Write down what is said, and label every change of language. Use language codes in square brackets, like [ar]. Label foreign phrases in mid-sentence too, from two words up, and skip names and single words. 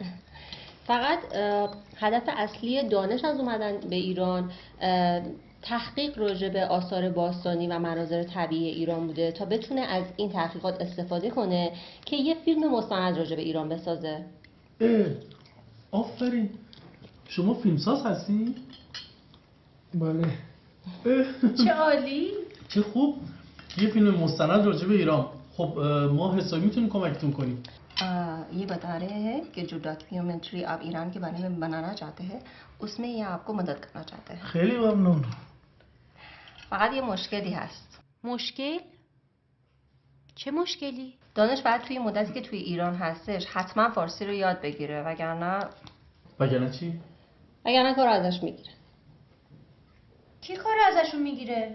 [fa] فقط هدف اصلی دانش از اومدن به ایران تحقیق راجع به آثار باستانی و مناظر طبیعی ایران بوده تا بتونه از این تحقیقات استفاده کنه که یه فیلم مستند راجع به ایران بسازه. آفرین، شما فیلمساز هستی؟ بله. چه عالی. چه خوب، یه فیلم مستند راجع به ایران. خب ما حسابی میتونیم کمکتون کنیم. [hi] ये बता रहे हैं कि जो डॉक्यूमेंट्री आप ईरान के बारे में बनाना चाहते हैं उसमें ये आपको मदद करना चाहते हैं. [fa] خیلی ممنون. فقط یه مشکلی هست. مشکل؟ چه مشکلی؟ دانش باید توی مدتی که توی ایران هستش حتما فارسی رو یاد بگیره وگرنه چی؟ وگرنه کار ازش میگیره. کی کار ازشون میگیره؟